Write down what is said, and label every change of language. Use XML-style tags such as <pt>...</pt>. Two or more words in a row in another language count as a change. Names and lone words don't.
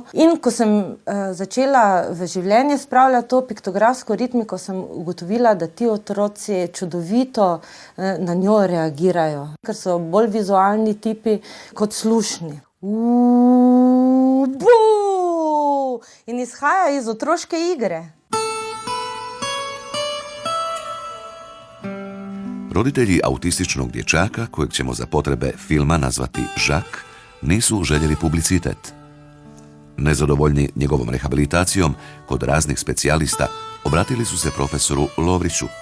<sl>In ko sem začela v življenje spravljati to piktografsko ritmiko, sem ugotovila, da ti otroci čudovito na njo reagirajo, ker so bolj vizualni tipi kot slušni. In izhaja iz otroške igre.</sl> <hr>Roditelji autističnog dječaka, kojeg ćemo za potrebe filma nazvati Žak, nisu željeli publicitet. Nezadovoljni njegovom rehabilitacijom, kod raznih specijalista obratili su se profesoru Lovriću.</hr>